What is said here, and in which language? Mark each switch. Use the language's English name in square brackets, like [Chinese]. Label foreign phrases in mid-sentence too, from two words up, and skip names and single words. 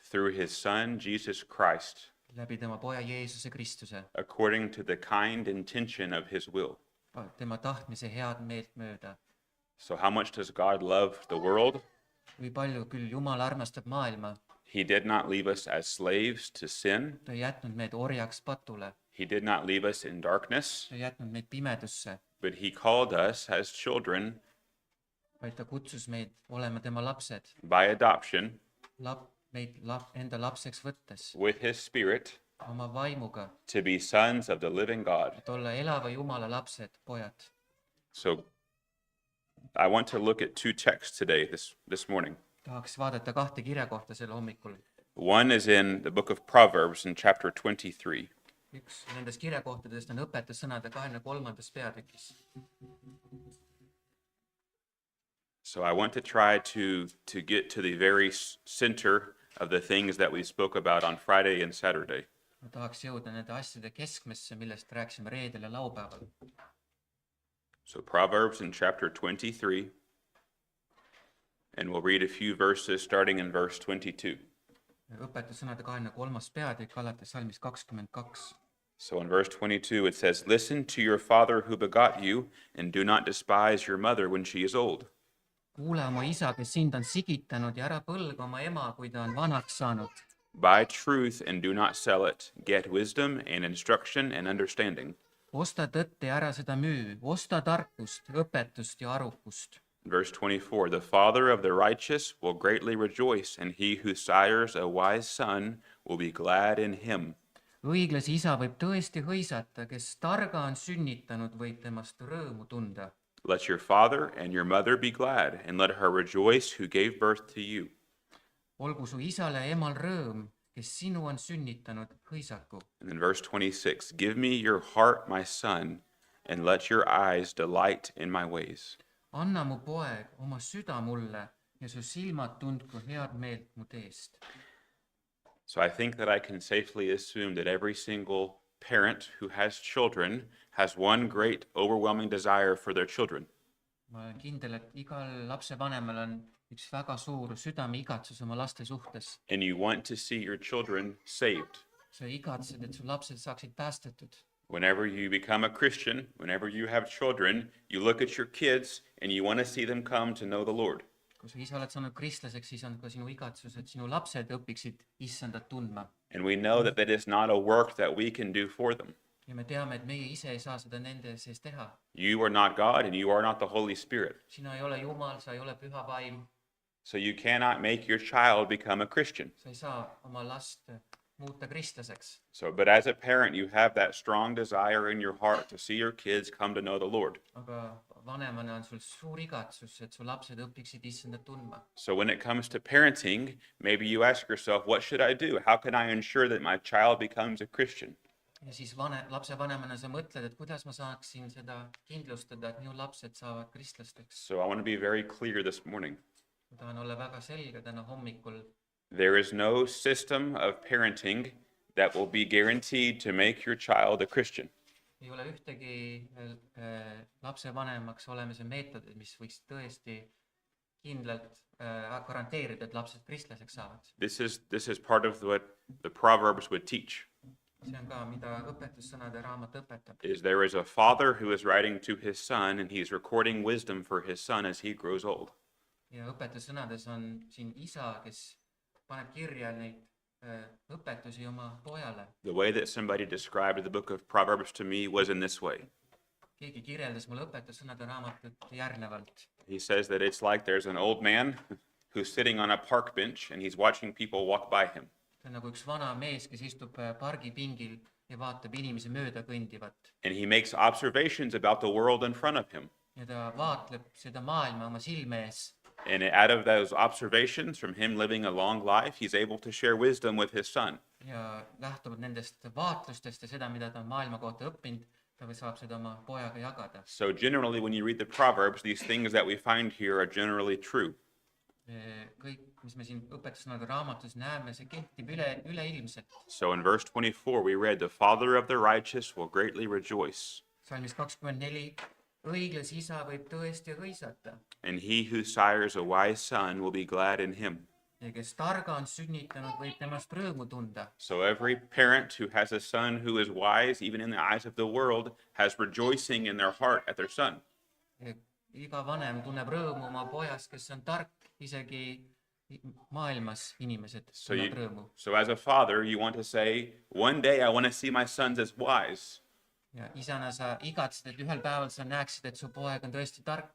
[English] through his Son, Jesus Christ, [Estonian] läbi tema poja Jeesuse Kristuse, [English] according to the kind intention of his will. [Estonian] tema tahtmise head meelt mööda. [English] So how much does God love the world? [Estonian] kui palju küll Jumal armastab maailma, [English] He did not leave us as slaves to sin. [Estonian] ta ei jätnud meid orjaks patule, [English] He did not leave us in darkness, [Estonian] ta ei jätnud meid pimedusse, [English] but he called us as children [Estonian] vaid ta kutsus meid olema tema lapsed, [English] by adoption [Estonian] meid enda lapseks võttes, [English] with his Spirit [Estonian] oma vaimuga, [English] to be sons of the living God. [Estonian] et olla elava Jumala lapsed, pojad. [English] So I want to look at two texts today, this morning. [Estonian] tahaks vaadata kahte kirjakohta sel hommikul. [English] One is in the book of Proverbs in chapter 23. [Estonian] üks nendest kirjakohtadest on õpetussõnade 23. peatükis. [English] So I want to try to get to the very center of the things that we spoke about on Friday and Saturday. [Estonian] ma tahaks jõuda nende asjade keskmesse, millest rääkisime reedel ja laupäeval. [English] So Proverbs in chapter 23, and we'll read a few verses starting in verse 22. [Estonian] õpetussõnade 23. peatükk alates salmist 22. [English] So in verse 22 it says, "Listen to your father who begot you, and do not despise your mother when she is old. [Estonian] kuule oma isa, kes sind on sigitanud, ja ära põlga oma ema, kui ta on vanaks saanud. [English] Buy truth and do not sell it. Get wisdom and instruction and understanding." [Estonian] osta tõtt ja ära seda müü, osta tarkust, õpetust ja arukust. [English] Verse 24, "The father of the righteous will greatly rejoice, and he who sires a wise son will be glad in him." [Estonian] õiglase isa võib tõesti hõisata, kes targa on sünnitanud, võib temast rõõmu tunda. [English] "Let your father and your mother be glad, and let her rejoice who gave birth to you." [Estonian] olgu su isal ja emal rõõm, kes sinu on sünnitanud, hõisaku. [English] And in verse 26, "Give me your heart, my son, and let your eyes delight in my ways." [Estonian] anna mu poeg oma süda mulle ja su silmad tundku head meelt mu teest. [English] So I think that I can safely assume that every single parent who has children has one great overwhelming desire for their children. [Estonian] ma olen kindel, et igal lapsevanemal on üks väga suur südameigatsus oma laste suhtes. [English] And you want to see your children saved. [Estonian] sa igatsed, et su lapsed saaksid päästetud. [English] Whenever you become a Christian, whenever you have children, you look at your kids and you want to see them come to know the Lord. [Estonian] kui sa ise oled saanud kristlaseks, siis on ka sinu igatsus, et sinu lapsed õpiksid issandat tundma. [English] And we know that that is not a work that we can do for them. [Estonian] ja me teame, et meie ise ei saa seda nende sees teha. [English] You are not God and you are not the Holy Spirit. [Estonian] sina ei ole Jumal, sa ei ole püha vaim, [English] So you cannot make your child become a Christian. [Estonian] sa ei saa oma last muuta kristlaseks. [English] So, but as a parent, you have that strong desire in your heart to see your kids come to know the Lord. [Estonian] aga vanemana on sul suur igatsus, et su lapsed õpiksid issandat tundma. [English] So when it comes to parenting, maybe you ask yourself, what should I do? How can I ensure that my child becomes a Christian? [Estonian] ja siis lapsevanemana sa mõtled, et kuidas ma saaksin seda kindlustada, et minu lapsed saavad kristlasteks. [English] So I want to be very clear this morning. [Estonian] ma tahan olla väga selge täna hommikul. [English] There is no system of parenting that will be guaranteed to make your child a Christian. [Estonian] ei ole ühtegi lapsevanemaks olemise meetodit, mis võiks tõesti kindlalt garanteerida, et lapsed kristlaseks saavad. [English] This is part of what the Proverbs would teach. [Estonian] see on ka, mida õpetussõnade raamat õpetab. [English] Is there is a father who is writing to his son and he's recording wisdom for his son as he grows old. [Estonian] ja õpetussõnades on siin isa, kes paneb kirja neid õpetusi oma pojale. [English] The way that somebody described the book of Proverbs to me was in this way. [Estonian] keegi kirjeldas mulle õpetussõnade raamatut järgnevalt. [English] He says that it's like there's an old man who's sitting on a park bench and he's watching people walk by him. [Estonian] see on nagu üks vana mees, kes istub pargipingil ja vaatab inimesi mööda kõndivat. [English] And he makes observations about the world in front of him. [Estonian] ja ta vaatleb seda maailma oma silme ees. [English] And out of those observations, from him living a long life, he's able to share wisdom with his son. [Estonian] ja lähtuvalt nendest vaatlustest ja seda, mida ta on maailma kohta õppinud, ta saab seda oma pojaga jagada. [English] So generally, when you read the Proverbs, these things that we find here are generally true. [Estonian] kõik, mis me siin õpetussõnade raamatus näeme, see kehtib üleilmselt. [English] So in verse 24, we read, "The father of the righteous will greatly rejoice, [Estonian] salmis 24, õiglase isa võib tõesti hõisata [English] and he who sires a wise son will be glad in him." [Estonian] ja kes targa on sünnitanud, võib temast rõõmu tunda. [English] So every parent who has a son who is wise, even in the eyes of the world, has rejoicing in their heart at their son. [Estonian] Iga vanem tunneb rõõmu oma pojast, kes on tark, isegi maailmas inimesed tunneb rõõmu. [English] So as a father, you want to say, one day I want to see my sons as wise. [Estonian] Ja isana sa igatsed, et ühel päeval sa näeksid, et su poeg on tõesti tark.